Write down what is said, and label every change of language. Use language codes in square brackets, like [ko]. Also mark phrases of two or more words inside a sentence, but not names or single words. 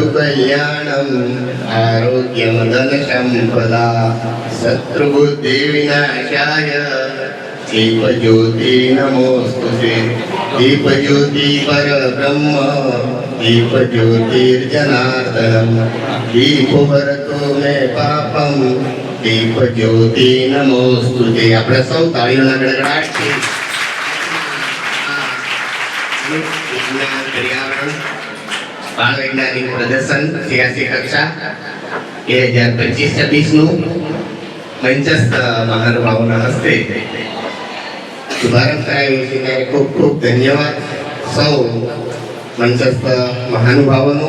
[sa] कल्याणं आरोग्यं धनसम्पदा शत्रुबुद्धिविनाशाय दीपज्योति नमोस्तुते. दीपज्योति परब्रह्म दीपज्योतिर्जनार्दनं दीपो भरतो मे पापं दीपज्योति नमोस्तुते. [gu] આપણે સૌ તાળીઓના ગડગડાટથી વિજ્ઞાન પર્યાવરણ બાળ વૈજ્ઞાનિક પ્રદર્શન CRC કક્ષા 2025-26નું મંચસ્થ મહાનુભાવોના હસ્તે શુભારંભ કરાયો છે, ત્યારે ખૂબ ખૂબ ધન્યવાદ સૌ મંચસ્થ મહાનુભાવોનો.